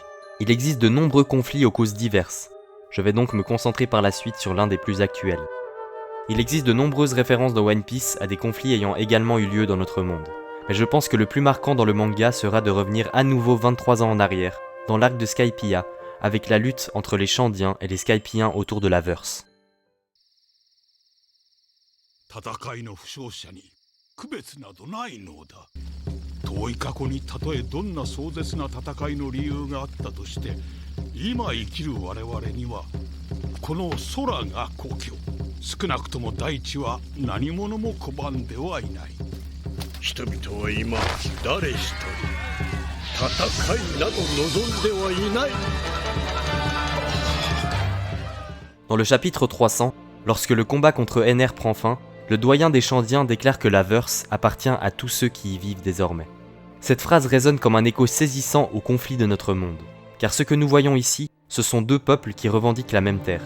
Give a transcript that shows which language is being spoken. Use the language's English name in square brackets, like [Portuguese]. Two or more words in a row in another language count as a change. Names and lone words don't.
[French] Il existe de nombreux conflits aux causes diverses. Je vais donc me concentrer par la suite sur l'un des plus actuels. Il existe de nombreuses références dans One Piece à des conflits ayant également eu lieu dans notre monde. Mais je pense que le plus marquant dans le manga sera de revenir à nouveau 23 ans en arrière, dans l'arc de Skypiea, avec la lutte entre les Chandiens et les Skypiens autour de la Verse. [Japanese] 戦いの負傷者に区別などないのだ。遠い過去にたとえどんな壮絶な戦いの理由があったとして、今生きる我々にはこの空が故郷。少なくとも大地は何者も拒んではいない。人々は今誰一人戦いなど望んではいない。 [French] Dans le chapitre 300, lorsque le combat contre Ener prend fin, le doyen des Chandiens déclare que la Verse appartient à tous ceux qui y vivent désormais. Cette phrase résonne comme un écho saisissant au conflit de notre monde. Car ce que nous voyons ici, ce sont deux peuples qui revendiquent la même terre.